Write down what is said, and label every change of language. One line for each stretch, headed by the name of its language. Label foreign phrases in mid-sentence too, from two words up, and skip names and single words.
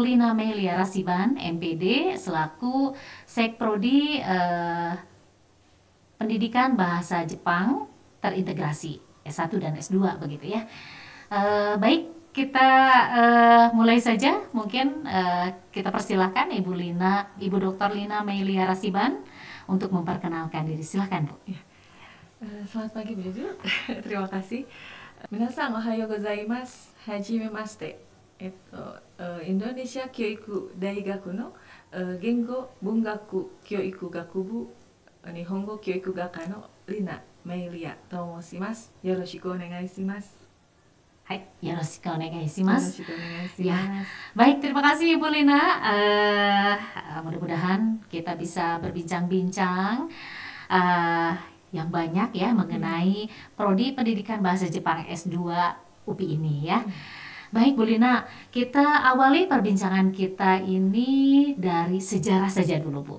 Indonesian: Lina Melia Rasiban, MPD, selaku Sekprodi Pendidikan Bahasa Jepang terintegrasi S1 dan S2 begitu ya. Baik, kita mulai saja. Mungkin kita persilahkan Ibu Dr. Lina Melia Rasiban untuk memperkenalkan diri. Silakan, Bu. Ya. Selamat pagi, Bu Juju. Terima kasih.
Japanese: みなさん おはようございます。はじめまして. インドネシア教育大学の言語文学教育学部日本語教育学科のリナ・メリアと申します. よろしくお願いします. はい、よろしくお願いします. よろしくお願いします.
Indonesian: Ya, baik, terima kasih Ibu Lina. Mudah-mudahan kita bisa berbincang-bincang yang banyak ya mengenai Prodi Pendidikan Bahasa Jepang S2 UPI ini ya. Baik Bu Lina, kita awali perbincangan kita ini dari sejarah saja dulu Bu.